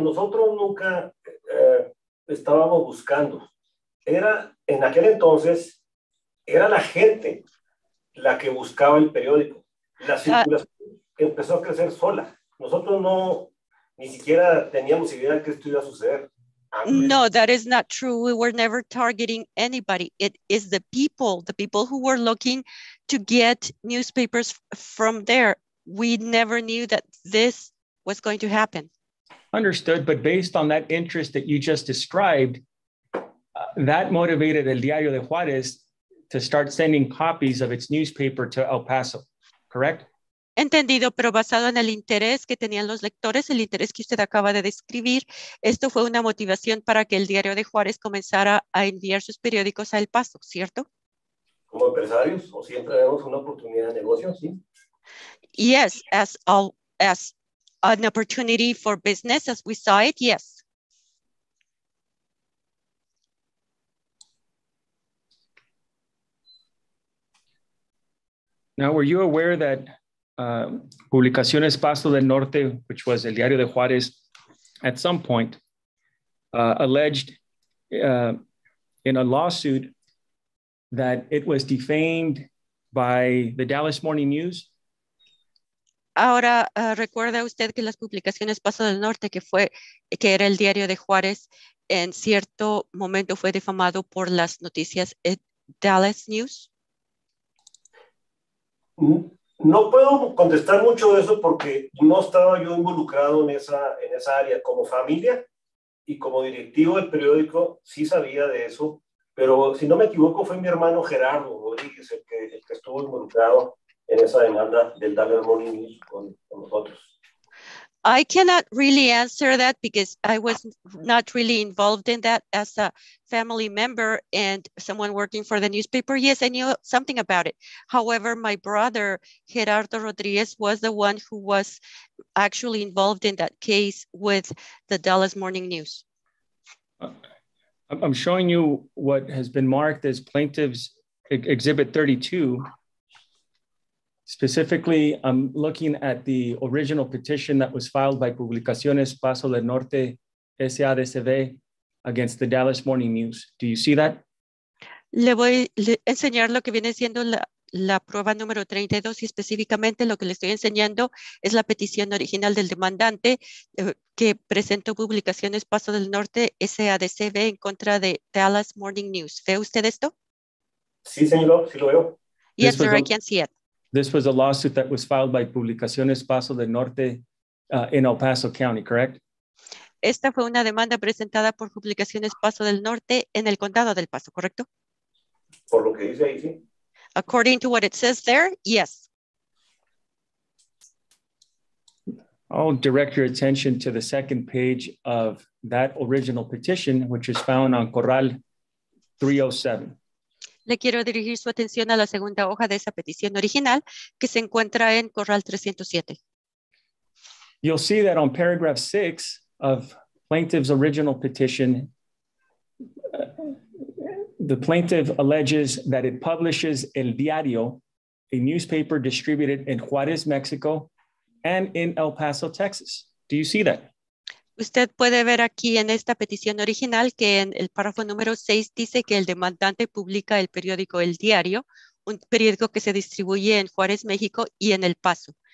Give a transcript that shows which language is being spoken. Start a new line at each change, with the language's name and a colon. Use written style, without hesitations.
Spanish: Nosotros nunca estábamos buscando. En aquel entonces, era la gente la que buscaba el periódico. La circulación empezó a crecer sola. Nosotros ni siquiera teníamos idea de que esto iba a suceder.
English: No, that is not true. We were never targeting anybody. It is the people who were looking to get newspapers from there. We never knew that this was going to happen. Understood, but based on that interest that you just described, that motivated El Diario de Juárez to start sending copies of its newspaper to El Paso, correct?
Spanish: Entendido, pero basado en el interés que tenían los lectores, el interés que usted acaba de describir, esto fue una motivación para que el Diario de Juárez comenzara a enviar sus periódicos a El Paso, ¿cierto? Como empresarios, o siempre vemos una oportunidad de negocio, ¿sí?
English: Yes, as an opportunity for business, as we saw it, yes. Now, were you aware that Publicaciones Paso del Norte, which was El Diario de Juárez, at some point alleged in a lawsuit that it was defamed by the Dallas Morning News?
Spanish: Ahora, ¿recuerda usted que las Publicaciones Paso del Norte, que era el Diario de Juárez, en cierto momento fue difamado por las noticias Dallas News? No puedo contestar mucho de eso porque no estaba yo involucrado en esa área. Como familia y como directivo del periódico sí sabía de eso, pero si no me equivoco fue mi hermano Gerardo Rodríguez el que estuvo involucrado en esa demanda del Dallas Morning News con nosotros.
English: I cannot really answer that because I was not really involved in that as a family member and someone working for the newspaper. Yes, I knew something about it. However, my brother, Gerardo Rodriguez, was the one who was actually involved in that case with the Dallas Morning News. I'm showing you what has been marked as Plaintiff's Exhibit 32. Specifically, I'm looking at the original petition that was filed by Publicaciones Paso del Norte SADCB against the Dallas Morning News. Do you see that?
Spanish: Le voy a enseñar lo que viene siendo la prueba número 32 y específicamente lo que le estoy enseñando es la petición original del demandante que presentó Publicaciones Paso del Norte SADCB en contra de Dallas Morning News. ¿Ve usted esto? Sí, señor, sí lo veo.
English: Yes, sir, I can see it. This was a lawsuit that was filed by Publicaciones Paso del Norte in El Paso County, correct?
Spanish: Esta fue una demanda presentada por Publicaciones Paso del Norte en el Condado del Paso, ¿correcto? Por lo que dice ahí, sí.
English: According to what it says there, yes. I'll direct your attention to the second page of that original petition, which is found on Corral 307.
Spanish: Le quiero dirigir su atención a la segunda hoja de esa petición original que se encuentra en Corral 307.
English: You'll see that on paragraph 6 of plaintiff's original petition, the plaintiff alleges that it publishes El Diario a newspaper distributed in Juarez, Mexico, and in El Paso, Texas. Do you see that?
Spanish: Usted puede ver aquí en esta petición original que en el párrafo número 6 dice que el demandante publica el periódico El Diario, un periódico que se distribuye en Juárez, México y en El Paso.